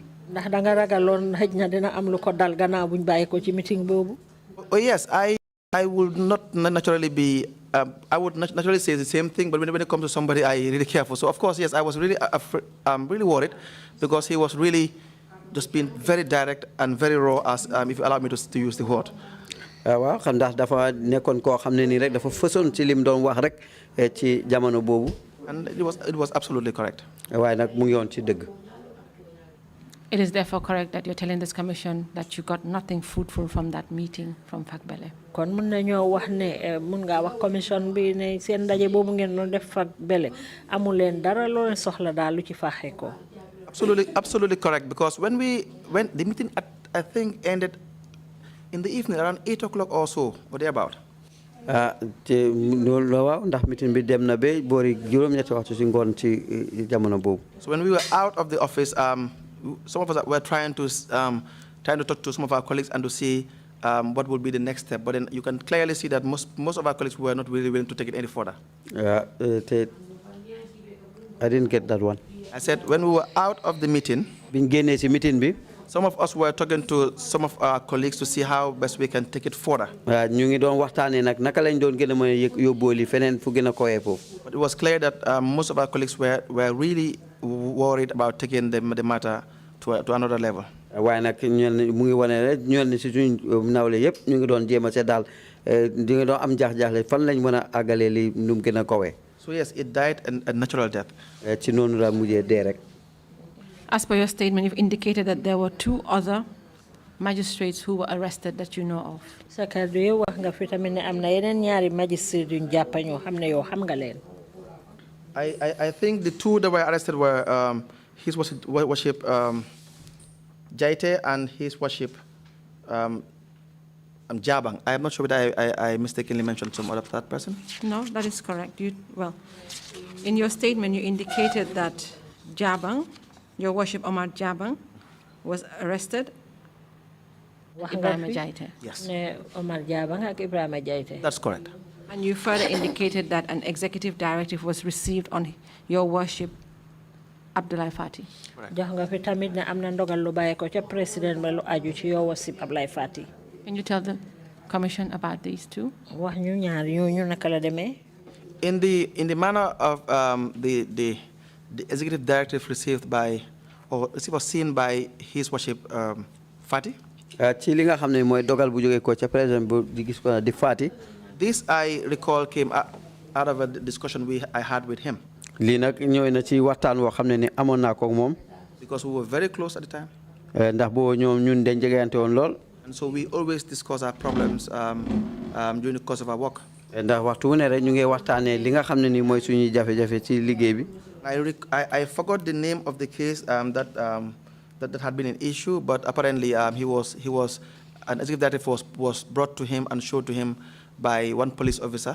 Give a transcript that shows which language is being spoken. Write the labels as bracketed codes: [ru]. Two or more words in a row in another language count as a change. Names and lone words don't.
[wo] ndax da nga ragaloon xëj na dina am lu ko dal gannaaw buñ bàyyi ko ci meeting boobu. [en] Oh yes, I would not naturally be. I would naturally say the same thing, but when it comes to somebody, I really careful. So of course, yes, I was really really worried because he was really just being very direct and very raw, as if you allow me to use the word. [wo] waaw xam ndax dafa nekkoon koo xam ne nii rek dafa fësoon ci lim doon wax rek ci jamono boobu. [en] And it was absolutely correct. [wo] waaye nag mu ngi woon ci dëgg. [en] It is therefore correct that you're telling this commission that you got nothing fruitful from that meeting from Fakbele. [wo] kon mun nañoo wax ne mun ngaa wax commission bi ne seen ndaje boobu ngeen doon def Fakbele amu leen dara loo leen soxla daal lu ci faaxee ko. [en] Absolutely correct, because when the meeting I think ended in the evening around 8 o'clock or so, or thereabout. [wo] te loolu waaw ndax meeting bi dem na ba boori juróom-ñetti waxtu ci ngoon ci jamono boobu. [en] So when we were out of the office, some of us were trying to talk to some of our colleagues and to see what would be the next step. But then you can clearly see that most of our colleagues were not really willing to take it any further. I didn't get that one. I said when we were out of the meeting, [wo] biñ génnee ci meeting bi. [en] some of us were talking to some of our colleagues to see how best we can take it further. [wo] ñu ngi doon waxtaanee nag naka lañ doon gën a mën a yóbbooli feneen fu gën a koyee foofu. [en] But it was clear that most of our colleagues were really worried about taking the matter to another level. [wo] waaye nag mu ngi wane rek ñoom ni si suñ nawle yëpp ñu ngi doon jéem a seet daal di nga doon am jaax-jaaxle fan lañ mën a àggalee li nu mu gën a kowee. [en] So yes, it died a natural death. [wo] ci noonu la mujjee dee rek. [en] As per your statement, you've indicated that there were 2 other magistrates who were arrested that you know of. [wo] sa kàddu yi wax nga fi tamit ne am na yeneen ñaari magistrate yuñ jàpp ñoo xam ne yow xam nga leen. [en] I think the 2 that were arrested were His Worship Jaite and His Worship Jabang. I am not sure whether I mistakenly mentioned some other third person. No, that is correct. In your statement, you indicated that Jabang, your worship Omar Jabang, was arrested. Ibrahima Jaite. Yes. [wo] ne Omar Jabang ak Ibrahima Jaite. [en] That's correct. And you further indicated that an executive directive was received on your worship Abdoulaye Fati. [wo] jox nga fi tamit ne am na ndogal lu bàyyi ko ca président ba lu aju ci yow wasib Abdoulaye Fati. [en] Can you tell the Commission about these two? [wo] wax ñu ñaar ñooñu naka la demee. [en] In the manner of the executive directive received by or seen by His Worship Fati. [wo] ci li nga xam ne mooy dogal bu jógee ko ca président bu di gis ko di Fati. [en] This I recall came out of a discussion I had with him. [wo] lii nag ñëw na ci waxtaan woo xam ne ni amoon naa ko ak moom. [en] Because we were very close at the time. [wo] ndax boo ñoom ñun dañ jegeyante woon lool. [en] And so we always discuss our problems during the course of our work. [wo] ndax waxtu wu ne rek ñu ngi waxtaanee li nga xam ne ni mooy suñuy jafe-jafe ci liggéey bi. [en] I forgot the name of the case that had been an issue, but apparently he was an executive directive was brought to him and showed to him by one police officer.